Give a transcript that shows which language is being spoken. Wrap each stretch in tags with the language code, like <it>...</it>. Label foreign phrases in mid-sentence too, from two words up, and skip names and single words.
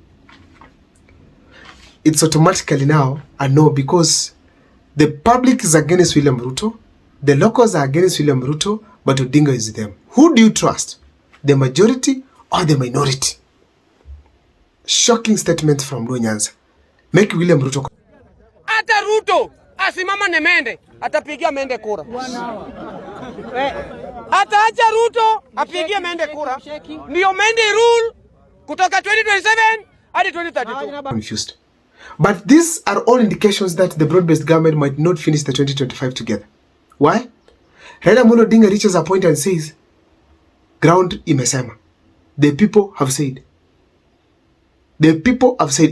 <en>It's automatically now a no, because the public is against William Ruto, the locals are against William Ruto, but Odinga is them. Who do you trust? The majority or the minority? Shocking statement from Luo Nyanza. Make William Ruto.</en> <sw>Ata Ruto asimama ne Mende, atapigia Mende kura. Ataacha Ruto apigie Mende kura. Ndio Mende rule kutoka 2027 hadi 2032.</sw> <en>Confused. But these are all indications that the broad-based government might not finish the 2025 together. Why? Raila Amolo Odinga reaches a point and says,</en> <sw>ground imesema.</sw> <en>The people have said. The people have said.</en>